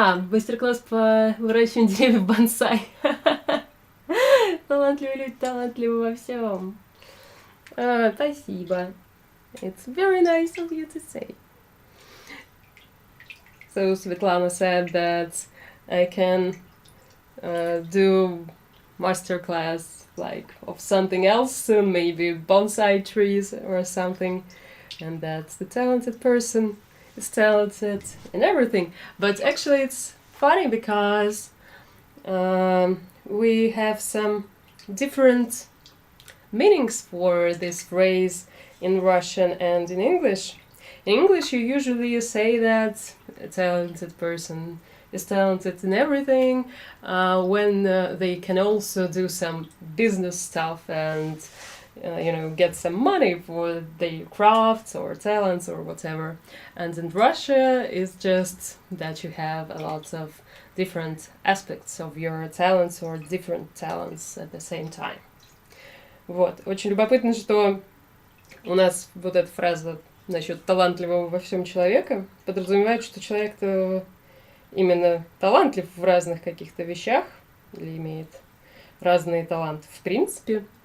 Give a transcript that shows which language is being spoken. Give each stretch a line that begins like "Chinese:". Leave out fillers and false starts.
Russian: Мастер-класс по выращиванию деревьев бонсай. Талантливые люди, талантливы во всем. Спасибо.
English: It's very nice of you to say. So Svetlana said that I can do masterclass like of something else soon, maybe bonsai trees or something, and that the talented person is talented in everything. But actually it's funny because we have some different meanings for this phrase in Russian and in English. In English you usually say that a talented person is talented in everything, when they can also do some business stuff and get some money for their crafts or talents or whatever. And in Russia it's just that you have a lot of different aspects of your talents or different talents at the same time.
Russian: Вот. Очень любопытно, что у нас вот эта фраза насчет талантливого во всем человека подразумевает, что человек-то именно талантлив в разных каких-то вещах или имеет разные таланты в принципе.